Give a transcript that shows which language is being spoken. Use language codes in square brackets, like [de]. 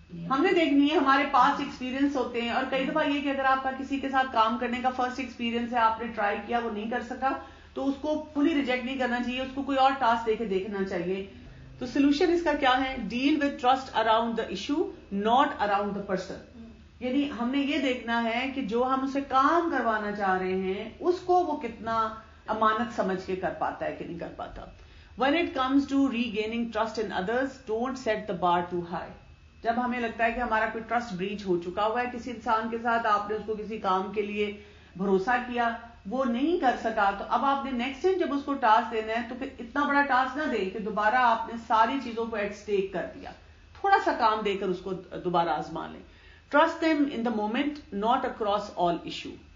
[ur] ہم نے دیکھنی ہے, ہمارے پاس ایکسپیرینس ہوتے ہیں. اور کئی دفعہ یہ کہ اگر آپ کا کسی کے ساتھ کام کرنے کا فرسٹ ایکسپیرینس ہے, آپ نے ٹرائی کیا وہ نہیں کر سکا, تو اس کو فلی ریجیکٹ نہیں کرنا چاہیے, اس کو کوئی اور ٹاسک دے کے دیکھنا چاہیے. تو سولوشن اس کا کیا ہے؟ [en] Deal with trust around the issue not around the person. [ur] یعنی ہم نے یہ دیکھنا ہے کہ جو ہم اسے کام کروانا چاہ رہے ہیں اس کو وہ کتنا امانت سمجھ کے کر پاتا ہے کہ نہیں کر پاتا. [en] When it comes to regaining trust in others, don't set the bar too high. [ur] جب ہمیں لگتا ہے کہ ہمارا کوئی ٹرسٹ بریچ ہو چکا ہوا ہے کسی انسان کے ساتھ, آپ نے اس کو کسی کام کے لیے بھروسہ کیا, وہ نہیں کر سکا, تو اب آپ نے نیکسٹ ٹائم جب اس کو ٹاسک دینا ہے تو پھر اتنا بڑا ٹاسک نہ دیں کہ دوبارہ آپ نے ساری چیزوں کو ایٹ اسٹیک کر دیا. تھوڑا سا کام دے کر اس کو دوبارہ آزما لیں. [en] Trust them in the moment, not across all issue.